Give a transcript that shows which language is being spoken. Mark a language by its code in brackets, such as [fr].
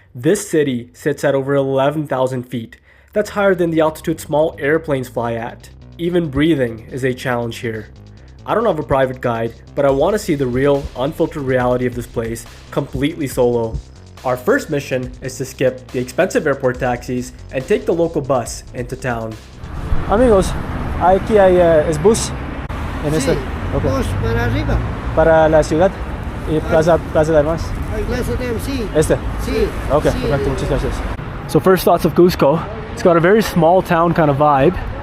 [en] This city sits at over 11,000 feet. That's higher than the altitude small airplanes fly at. Even breathing is a challenge here. I don't have a private guide, but I want to see the real, unfiltered reality of this place completely solo. Our first mission is to skip the expensive airport taxis and take the local bus into town. [es] Amigos, aquí hay es bus en este. [en] Okay. [es] Bus para arriba. Para la ciudad y Plaza de Armas. Plaza de Armas, sí. Este. Sí. [en] Okay, [es] sí. perfecto, muchas gracias. [en] So first thoughts of Cusco. It's got a very small town kind of vibe.